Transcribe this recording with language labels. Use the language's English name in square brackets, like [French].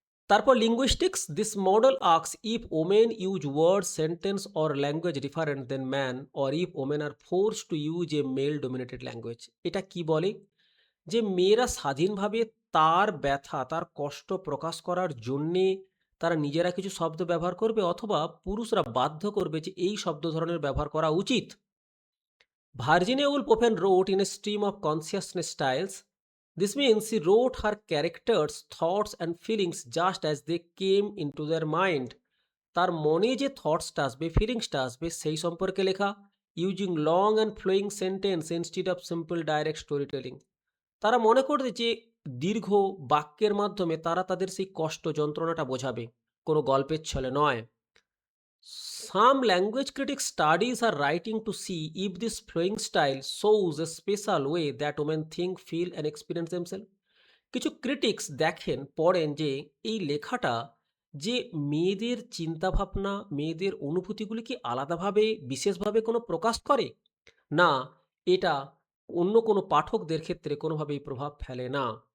[English] তারপর linguistics, this model asks if women use word, sentence or language different than man or if women are force to use a male dominated language. [Bangla] এটা কি বলে? যে মেয়েরা স্বাধীনভাবে তার ব্যথা, তার কষ্ট প্রকাশ করার জন্যে তারা নিজেরা কিছু শব্দ ব্যবহার করবে অথবা পুরুষরা বাধ্য করবে যে এই শব্দ ধরনের ব্যবহার করা উচিত। [English] Virginia Woolf often wrote in a stream of consciousness styles. This means she wrote her characters' thoughts and feelings just as they came into their mind. [Bangla] তার মনে যে থটসটা আসবে, ফিলিংসটা আসবে, সেই সম্পর্কে লেখা। [English] Using long and flowing sentence instead of simple direct story telling. [Bangla] তারা মনে করছে যে দীর্ঘ বাক্যের মাধ্যমে তারা তাদের সেই কষ্ট যন্ত্রণাটা বোঝাবে, কোনো গল্পের ছলে নয়। [English] Some language critics studies are writing to see if this flowing style shows a special way that women think, feel and experience themselves. [Bangla] কিছু ক্রিটিক্স দেখেন, পড়েন যে এই লেখাটা যে মেয়েদের চিন্তাভাবনা, মেয়েদের অনুভূতিগুলি কি আলাদাভাবে বিশেষভাবে কোনো প্রকাশ করে, না এটা অন্য কোনো পাঠকদের ক্ষেত্রে কোনোভাবেই প্রভাব ফেলে না।